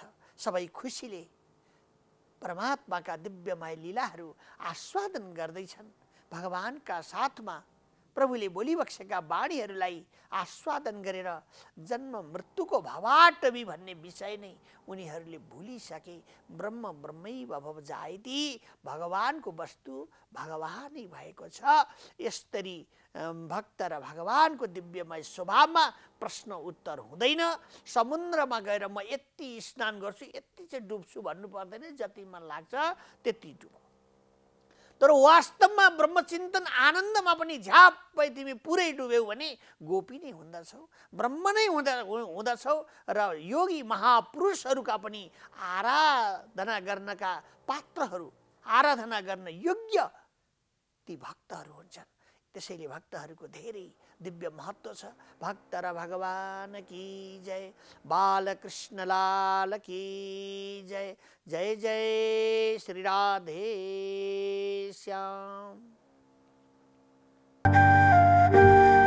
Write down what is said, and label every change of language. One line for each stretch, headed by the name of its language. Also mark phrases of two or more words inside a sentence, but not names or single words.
Nepali: सबै खुसीले परमात्माका दिव्यमय लीलाहरू आस्वादन गर्दैछन्। भगवानका साथमा प्रभुले बोलिबक्सेका वाणीहरूलाई आस्वादन गरेर जन्म मृत्युको भवाटवी भन्ने विषय नै उनीहरूले भुलिसके।
Sanskrit: ब्रह्म ब्रह्मैव भव जायति,
Nepali: भगवानको वस्तु भगवानै भएको छ। यसरी भक्त र भगवानको दिव्यमय स्वभावमा प्रश्न उत्तर हुँदैन। समुद्रमा गएर म यति स्नान गर्छु, यति चाहिँ डुब्छु भन्नु पर्दैन, जति मन लाग्छ त्यति डुब। तर वास्तवमा ब्रह्मचिन्तन आनन्दमा पनि झ्याप्पै तिमी पुरै डुब्यौ भने गोपी नै हुँदछौ, ब्रह्म नै हुँदछौ। र योगी महापुरुषहरूका पनि आराधना गर्नका पात्रहरू, आराधना गर्न योग्य ती भक्तहरू हुन्छन्। त्यसैले भक्तहरूको धेरै दिव्य महत्त्व छ। भक्त र भगवान
Hindi: की जय, बालकृष्ण लाल की जय। जय जय श्री राधे श्याम।